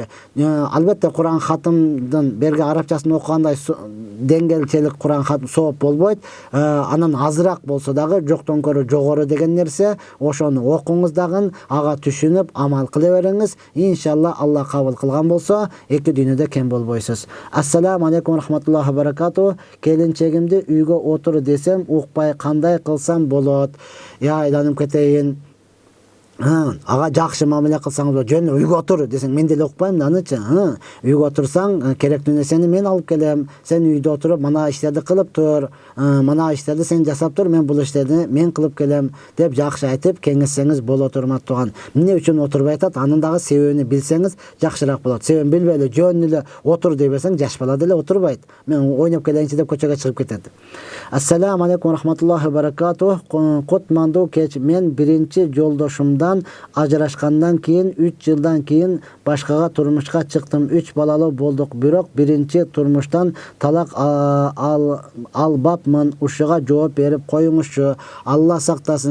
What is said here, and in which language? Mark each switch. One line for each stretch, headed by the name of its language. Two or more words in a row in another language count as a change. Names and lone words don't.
Kyrgyz: Албетте Куран хатымдын берги арабчасын окугандай деңгээлчелик Куран хатым сооп болбойт. Анан азыраак болсо дагы жоктон көрө жогору деген нерсе. Ошону окуңуз дагы, ага түшүнүп амал кыла бериңиз. Иншалла Алла кабыл кылган болсо, эки дүйнөдө кем болбойсуз.
Arabic: السلام عليكم رحمة الله بركاته.
Kyrgyz: Келинчегимди үйгө отур десем, укпай кандай кылсам болот? Айланып кетейин. Ага жакшы мамиле кылсаңыз болот. Жөн үйгө отур десең, мен деле укпайм да анычы. Үйгө отурсаң, керектүү нерсени мен алып келем. Сен үйдө отуруп, мына иштерди кылып тур. Мына иштерди сен жасап тур, мен бул иштерди мен кылып келем деп жакшы айтып кеңешсеңиз болот, урматтуу тууган. Эмне үчүн отурбай атат? Анын дагы себебин билсеңиз жакшыраак болот. Себебин билбей эле жөн эле отур дей берсең, жаш бала деле отурбайт. Мен ойноп келейинчи деп көчөгө чыгып кетет.
Arabic: السلام عليكم رحمة الله بركاته.
Kyrgyz: Кутмандуу кеч, мен биринчи жолдошумдан ажырашкандан кийин 3 жылдан кийин башкага турмушка чыктым. 3 балалуу болдук, бирок биринчи турмуштан талак албапмын. Ушуга жооп берип коюңузчу. Алла сактасын.